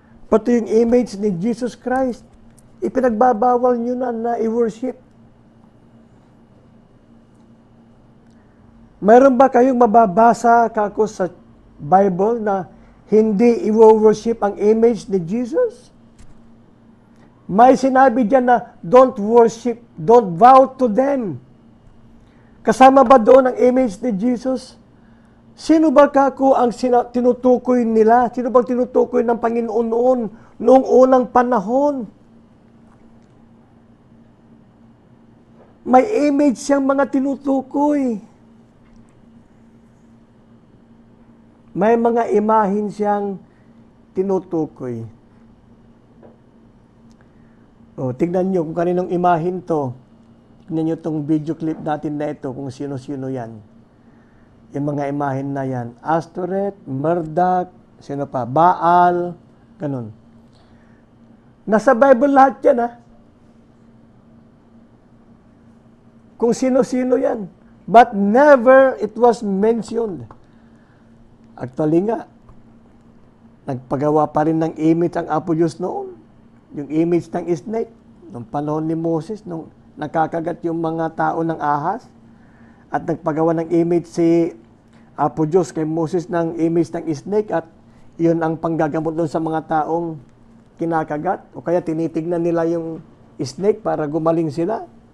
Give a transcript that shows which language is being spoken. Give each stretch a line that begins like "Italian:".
Filipino: Pati yung image ni Jesus Christ, ipinagbabawal nyo na i-worship. Mayroon ba kayong mababasa kako sa Bible na hindi i-worship ang image ni Jesus? May sinabi diyan na
English: don't worship, don't bow to them.
Filipino: Kasama ba doon ang image ni Jesus? Sino ba kako ang tinutukoy nila? Sino bang tinutukoy ng Panginoon noong unang panahon? May image siyang mga tinutukoy. May mga imahin siyang tinutukoy. O, tignan nyo kung kaninong imahin to. Tignan nyo itong video clip natin na ito kung sino-sino yan. Yung mga imahin na yan. Astoret, Marduk, sino pa? Baal, ganun. Nasa Bible lahat yan, ha? Kung sino-sino yan.
English: But never it was mentioned.
Filipino: Actually nga, nagpagawa pa rin ng image ang Apo Diyos noon. Yung image ng snake, nung panahon ni Moses, nung nakakagat yung mga tao ng ahas, at nagpagawa ng image si Apo Diyos kay Moses ng image ng snake, at iyon ang panggagamot doon sa mga taong kinakagat, o kaya tinitignan nila yung snake para gumaling sila.